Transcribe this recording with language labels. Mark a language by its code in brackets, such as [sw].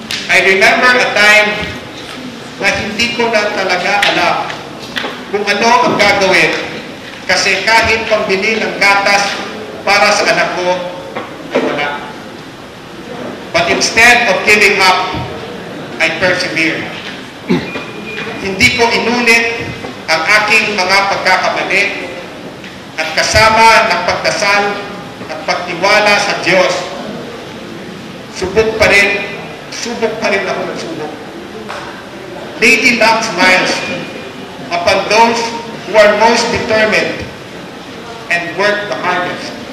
[en] I remember a time [tl] na hindi ko na talaga alam kung ano ang gagawin, kasi kahit pambili ng gatas para sa anak ko, ay wala. [en] But instead of giving up, I persevered. [tl] Hindi ko inulit ang aking mga pagkakamali, at kasama ng pagdasal at pagtiwala sa Diyos, subok pa rin ako ng subok. [en] Lady Luck smiles upon those who are most determined and work the hardest.